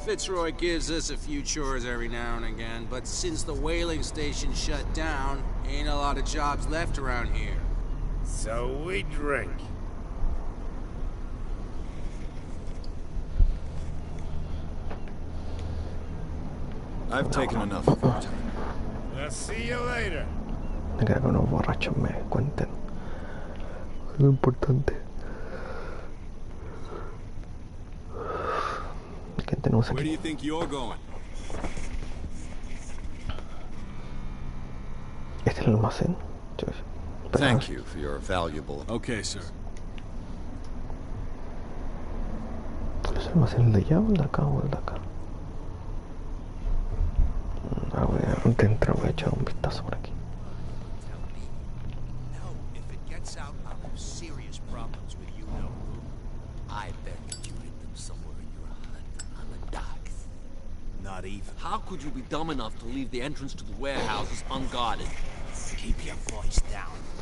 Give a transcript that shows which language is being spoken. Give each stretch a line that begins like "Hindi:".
English: Fitzroy gives us a few chores every now and again, but since the whaling station shut down, ain't a lot of jobs left around here. So we drink. I've taken enough of your time. We'll see you later.
Spanish: Me queda que unos borrachos me cuenten lo importante. ¿Qué tenemos
English: Where do you think you're going?
Spanish: Este es el almacén. Pero-
English: Thank you for your valuable... Okay, sir.
Spanish: ¿Es el almacén de allá o el de acá o el de acá? Voy a entrar, voy a echar un vistazo por aquí.
English: No, if it gets out, I'll have serious problems with you, no. I bet that you hid them somewhere in your hut on the docks. Not even. How could you be dumb enough to leave the entrance to the warehouses unguarded? Keep your voice down.